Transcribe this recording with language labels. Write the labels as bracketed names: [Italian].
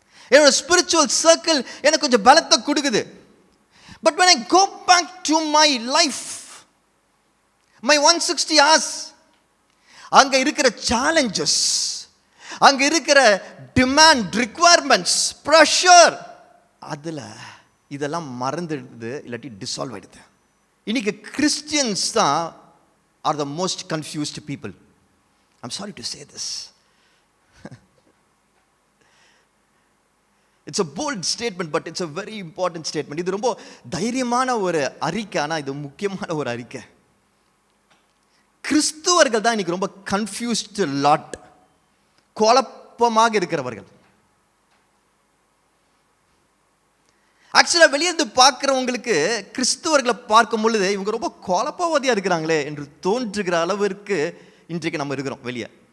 [Tamil] என்னோட spiritual circle எனக்கு கொஞ்சம் பலத்தை கொடுக்குது. But [English] when I go back to my life, my 160 hours, [Tamil] அங்க இருக்கிற சேலஞ்சஸ், அங்க இருக்கிற டிமாண்ட், ரிக்வயர்மெண்ட்ஸ், ப்ரெஷர், அதுல இதெல்லாம் மறந்துடுது, இல்லாட்டி டிசால்வ் ஆயிடுது. இன்னைக்கு கிறிஸ்டியன்ஸ் தான் [English] are the most confused people. I'm sorry to say this. It's a bold statement, but it's a very important statement. [Tamil] இது ரொம்ப தைரியமான ஒரு அறிக்கை, ஆனால் இது முக்கியமான ஒரு அறிக்கை. கிறிஸ்துவர்கள் தான் இன்னைக்கு ரொம்ப கன்ஃபியூஸ்ட் லாட், குழப்பமாக இருக்கிறவர்கள். ஆக்சுவலாக வெளியிருந்து பார்க்குறவங்களுக்கு கிறிஸ்துவர்களை பார்க்கும் பொழுது இவங்க ரொம்ப குழப்பவாதியாக இருக்கிறாங்களே என்று தோன்றுகிற அளவிற்கு இன்றைக்கு நம்ம இருக்கிறோம் வெளியே.